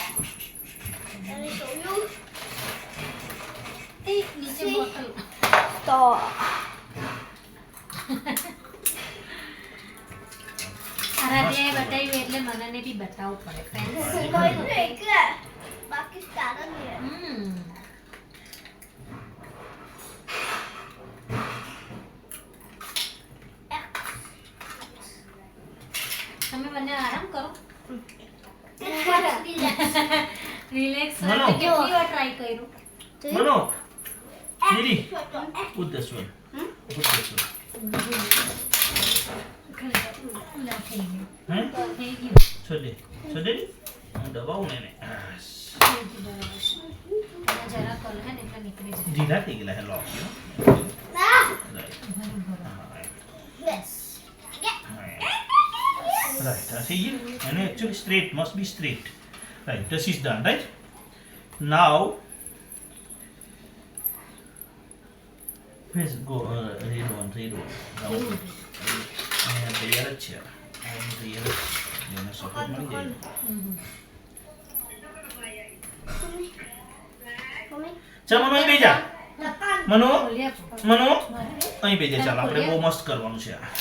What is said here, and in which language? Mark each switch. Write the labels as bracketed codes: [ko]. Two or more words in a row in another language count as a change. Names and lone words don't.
[en] Let me show you. [gu] એ નીચે બોટલ [en] Stop. [gu] આરાધ્યાએ બતાવ્યું એટલે મને બી બતાવવું પડે ફ્રેન્ડ્સ કોઈ નહીં કે બાકી સારા નહીં તમે બંને આરામ કરો રિલેક્સ મનો. કેટલી વાર ટ્રાય કર્યું [en] મનો Didi put this one put this one [gu] ઉલા થઈ ગયું હે થઈ ગયું છોડે હું દબાવું ને એને જરા કરો હે ને એટલે નીકળી જાય ઢીલા થઈ ગયેલા હે લોક ના બરોબર [en] yes રાઈટ [gu] આ થઈ ગયું અને [en] actually straight must be straight right this is done right now Please go read one round. [gu] અહીંયા તૈયાર જ છે આનું તૈયાર જ છે એને સપોર્ટ મળી જાય મમ્મી ચાલ મનો અહીં બેજા લકાન મનો બોલ્યા મનો અહીં બેજા ચાલ આપણે બહુ મસ્ત કરવાનું છે આ